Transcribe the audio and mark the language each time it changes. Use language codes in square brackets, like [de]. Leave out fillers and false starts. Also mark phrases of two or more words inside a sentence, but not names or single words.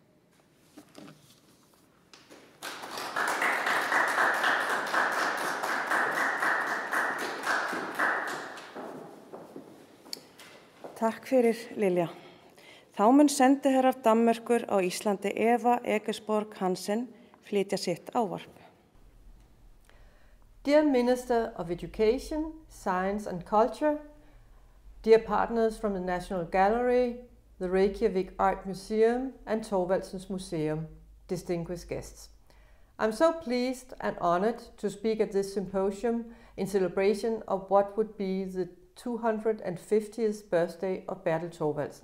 [is] Takk fyrir, Lilja. Þá mun sendiherrar Danmerkur á Íslandi Eva Egesborg Hansen flytja sitt ávarp. [en] Dear Minister of Education, Science and Culture, dear partners from the National Gallery, the Reykjavik Art Museum and Thorvaldsens Museum, distinguished guests. I'm so pleased and honored to speak at this symposium in celebration of what would be the 250th birthday of Bertel Thorvaldsen.